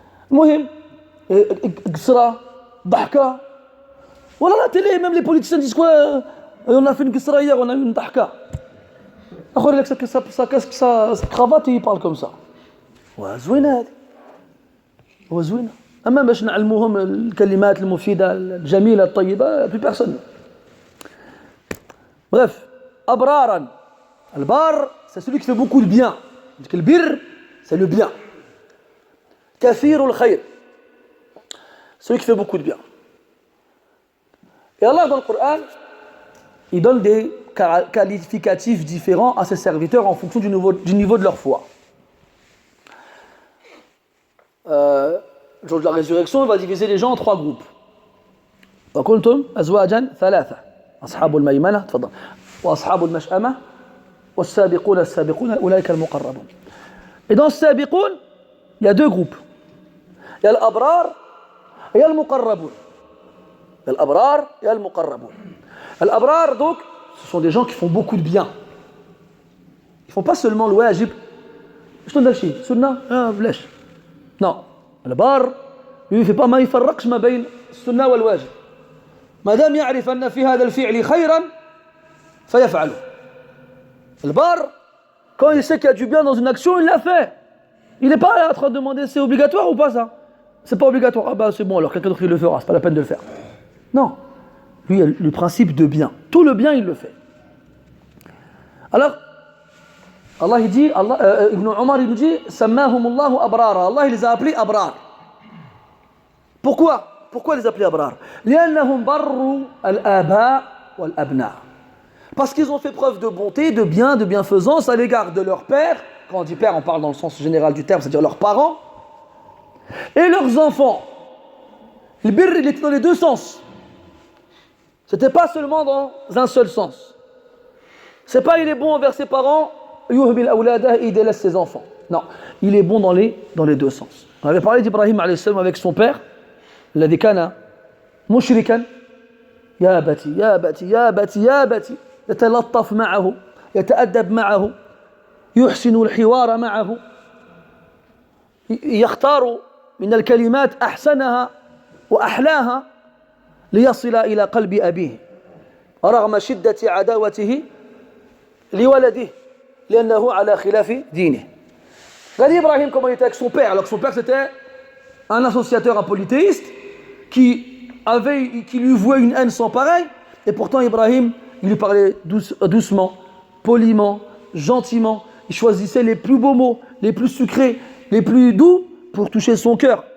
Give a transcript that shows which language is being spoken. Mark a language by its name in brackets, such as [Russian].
[Arabic] Mohim, Gsra, Dahka. [French] Voilà la télé, même les politiciens disent quoi? On a fait une Gsra hier, on a eu une Dahka. Qu'est-ce que sa cravate, il parle comme ça. Ouais, zouina. Ouais, zouina. [Arabic] أما باش نعلموهم الكلمات المفيدة الجميلة الطيبة [French] plus personne. Bref, أبرارا. البار, c'est celui qui fait beaucoup de bien. Le bir, c'est le bien. [Arabic] كثير الخير, [French] celui qui fait beaucoup de bien. Et Allah dans le Coran, il donne des qualificatifs différents à ses serviteurs en fonction du niveau de leur foi. Le jour de la résurrection, il va diviser les gens en 3 groupes. [Arabic] وَكُنْتُمْ أَزْوَاجًا ثَلَاثَةً أصحاب الميمنة تفضل وأصحاب المشأمة والسابقون السابقون أولئك المقربون. [French] Et dans السابقون, il y a 2 groupes. Il y a الأبرار et il y a المقربون. Il y a الأبرار et il y a المقربون. الأبرار, donc, ce sont des gens qui font beaucoup de bien. Ils ne font pas seulement le wajib. Je te donne le sunna, blash. Non. البار, lui, il ne fait pas [Arabic] ما يفرقش ما بين السنة والواجب. ما دام يعرف أن في هذا الفعل خيرا فيفعله. [French] Le bar, quand il sait qu'il y a du bien dans une action, il l'a fait. Il n'est pas là en train de demander c'est obligatoire ou pas ça. C'est pas obligatoire. Ah bah c'est bon, alors quelqu'un d'autre il le fera, c'est pas la peine de le faire. Non. Lui, il y a le principe de bien. Tout le bien, il le fait. Alors, Allah il dit, Ibn Omar il nous dit, [Arabic] Sammahumullahu abrara. [French] Allah il les a appelés abrar. Pourquoi? Pourquoi les appeler abrar? [Arabic] لأنهم بروا الآباء والأبناء. [French] Parce qu'ils ont fait preuve de bonté, de bien, de bienfaisance à l'égard de leur père. Quand on dit père, on parle dans le sens général du terme, c'est-à-dire leurs parents et leurs enfants. Le birr, il était dans les deux sens. C'était pas seulement dans un seul sens. C'est pas il est bon envers ses parents, [Arabic] yuhbil awladah, [French] il délaisse ses enfants. Non, il est bon dans les deux sens. On avait parlé d'Ibrahim alayhi salam avec son père, [Arabic] الذي كان مشركا يا أبتي يا أبتي يا أبتي يا أبتي يتلطف معه يتأدب معه يحسن الحوار معه يختار من الكلمات أحسنها وأحلاها ليصل إلى قلب أبيه رغم شدة عداوته لولده لأنه على خلاف دينه. [French] Regardez Ibrahim comment il était avec son père, alors que son père c'était un associateur, un polythéiste qui lui vouait une haine sans pareil, et pourtant Ibrahim il lui parlait doucement, poliment, gentiment. Il choisissait les plus beaux mots, les plus sucrés, les plus doux pour toucher son cœur.